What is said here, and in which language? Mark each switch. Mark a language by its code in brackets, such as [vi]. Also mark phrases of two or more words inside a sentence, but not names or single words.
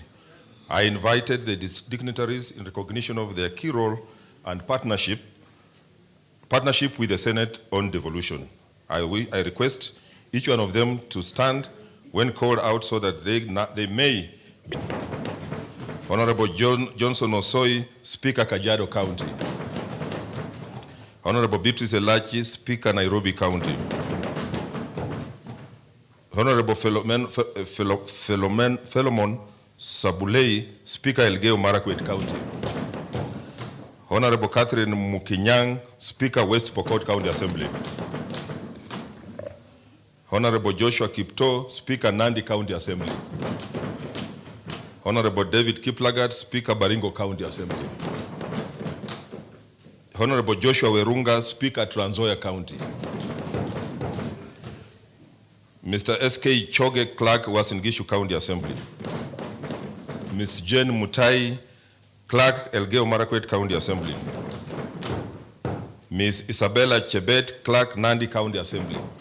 [en] I invited the dignitaries in recognition of their key role and partnership with the Senate on devolution. I request each one of them to stand when called out so that they may. Honorable Johnson Osoi, Speaker Kajiado County. Honorable Beatrice Elachi, Speaker Nairobi County. Honorable Philemon Sabulei, Speaker Elgeyo Marakwet County. Honorable Catherine Mukinyang, Speaker West Pokot County Assembly. Honorable Joshua Kipto, Speaker Nandi County Assembly. Honorable David Kiplagat, Speaker Baringo County Assembly. Honorable Joshua Werunga, Speaker Trans Nzoia County. Mr. S.K. Choge, Clerk, UASIN GISHU County Assembly. Ms. Jane Mutai, Clerk, Elgeyo Marakwet County Assembly. Ms. Isabella Chebet, Clerk, Nandi County Assembly.